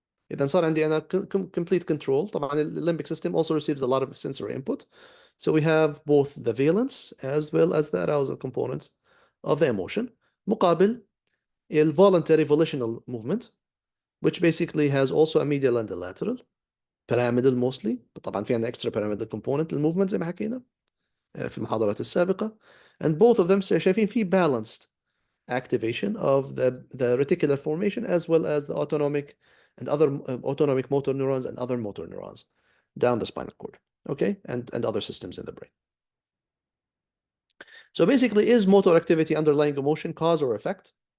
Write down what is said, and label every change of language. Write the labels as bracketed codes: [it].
[ar] إذا صار عندي أنا [en] complete control. [ar] طبعا [en] the limbic system also receives a lot of sensory input. So we have both the valence as well as the arousal components of the emotion. [ar] مقابل [en] voluntary volitional movement, which basically has also a medial and a lateral, pyramidal mostly. [ar] طبعا في عندنا [en] extra pyramidal component [ar] للmovement زي ما حكينا في المحاضرات السابقة. [en] And both of them [ar] شايفين في [en] balanced activation of the reticular formation as well as the autonomic and other autonomic motor neurons and other motor neurons down the spinal cord, okay, and other systems in the brain. So basically, is motor activity underlying emotion cause or effect?